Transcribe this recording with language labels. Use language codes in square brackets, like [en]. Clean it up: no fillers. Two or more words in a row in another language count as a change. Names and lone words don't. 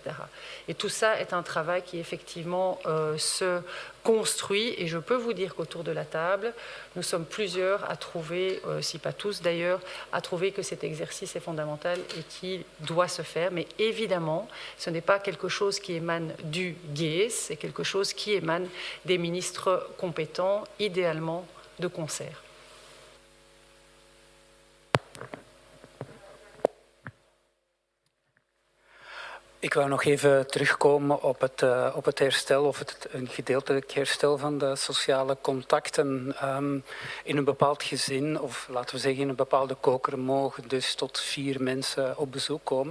[fr] Et tout ça est un travail qui effectivement se construit, et je peux vous dire qu'autour de la table, nous sommes plusieurs à trouver, si pas tous d'ailleurs, à trouver que cet exercice est fondamental et qu'il doit se faire. Mais évidemment, ce n'est pas quelque chose qui émane du GEES, c'est quelque chose qui émane des ministres compétents, idéalement de concert. [nl] Ik wou nog even terugkomen op het herstel of een gedeeltelijk herstel van de sociale contacten. In een bepaald gezin, of laten we zeggen in een bepaalde koker, mogen dus tot 4 mensen op bezoek komen.